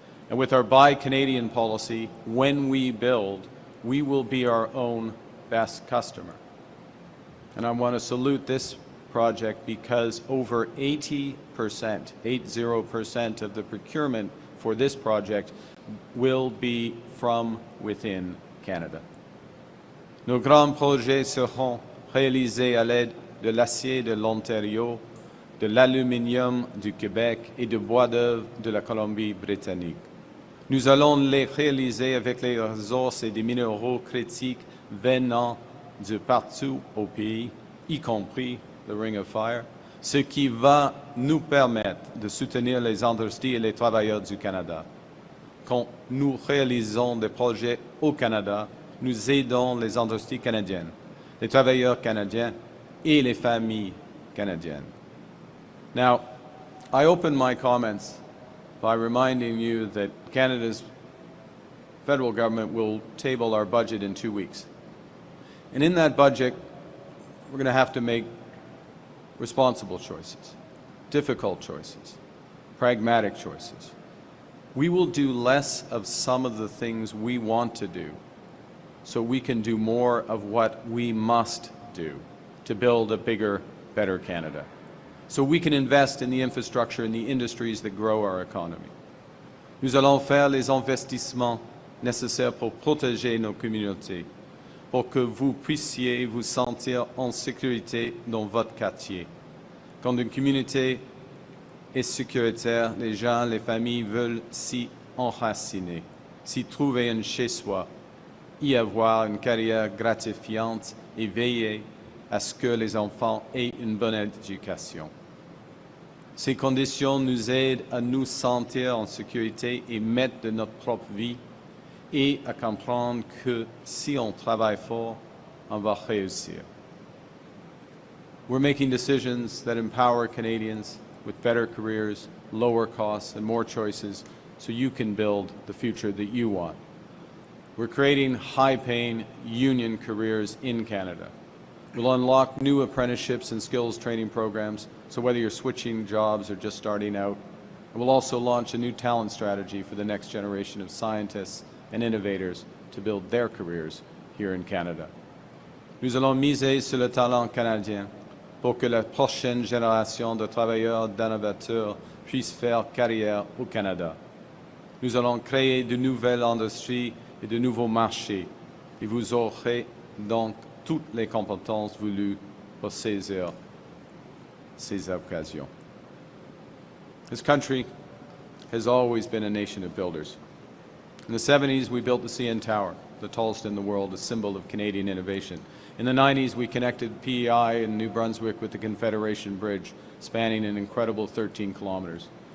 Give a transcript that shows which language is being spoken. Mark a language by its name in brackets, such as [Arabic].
[English] And with our Buy Canadian policy, when we build, we will be our own best customer. And I want to salute this project because over 80%, 80% of the procurement for this project will be from within Canada. [French] Nos grands projets seront réalisés à l'aide de l'acier de l'Ontario, de l'aluminium du Québec et du bois d'œuvre de la Colombie-Britannique. Nous allons les réaliser avec les ressources et des minéraux critiques venant de partout au pays, y compris le Ring of Fire, ce qui va nous permettre de soutenir les industries et les travailleurs du Canada. Quand nous réalisons des projets au Canada, nous aidons les industries canadiennes, les travailleurs canadiens et les familles canadiennes. [English] Now, I open my comments by reminding you that Canada's federal government will table our budget in 2 weeks. And in that budget, we're going to have to make responsible choices, difficult choices, pragmatic choices. We will do less of some of the things we want to do so we can do more of what we must do to build a bigger, better Canada. So we can invest in the infrastructure and the industries that grow our economy. [French] Nous allons faire les investissements nécessaires pour protéger nos communautés, pour que vous puissiez vous sentir en sécurité dans votre quartier. Quand une communauté est sécuritaire, les gens, les familles veulent s'y enraciner, s'y trouver un chez-soi, y avoir une carrière gratifiante et veiller à ce que les enfants aient une bonne éducation. Ces conditions nous aident à nous sentir en sécurité et maîtres de notre propre vie et à comprendre que si on travaille fort, on va réussir. [English] We're making decisions that empower Canadians with better careers, lower costs, and more choices so you can build the future that you want. We're creating high-paying union careers in Canada. We'll unlock new apprenticeships and skills training programs, so whether you're switching jobs or just starting out. And we'll also launch a new talent strategy for the next generation of scientists and innovators to build their careers here in Canada. [French] Nous allons miser sur le talent canadien pour que la prochaine génération de travailleurs d'innovateurs puisse faire carrière au Canada. Nous allons créer de nouvelles industries et de nouveaux marchés, et vous aurez donc toutes les compétences voulues pour saisir ces occasions. [English] This country has always been a nation of builders. In the 70s, we built the CN Tower, the tallest in the world, a symbol of Canadian innovation. In the 90s, we connected PEI in New Brunswick with the Confederation Bridge, spanning an incredible 13 kilometers.